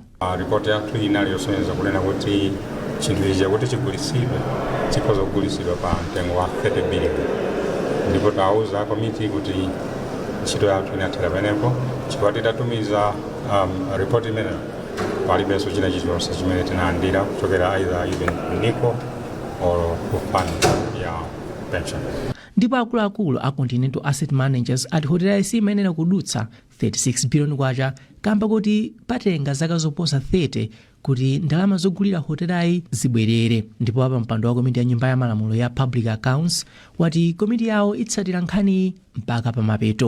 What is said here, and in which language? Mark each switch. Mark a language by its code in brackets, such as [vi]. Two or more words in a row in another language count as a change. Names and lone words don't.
[ny] Ripoti yathu inali yosonyeza kunena kuti chinthu ichi chakuti chigulisidwe chikhoza kugulisidwa pa mtengo wa 30 billion. Ndipo tauza komiti kuti ntchito yathu inathera pamenepo chifukwa titatumiza report imene palibenso china chilichonse chimene tinalandira kuchokera [en] either even [ny] NICO or fund ya pension. Ndipo akuluakulu a Continental Asset Managers ati hotelayi simayenera kudutsa 36 billion kwacha kamba kuti patenga zaka zoposa 30 kuti ndalama zogulira hotelayi zibwerere. Ndipo apa mpando wa komiti ya nyumba ya malamulo ya Public Accounts wati komiti yawo itsatira nkhani mpaka pa mapeto.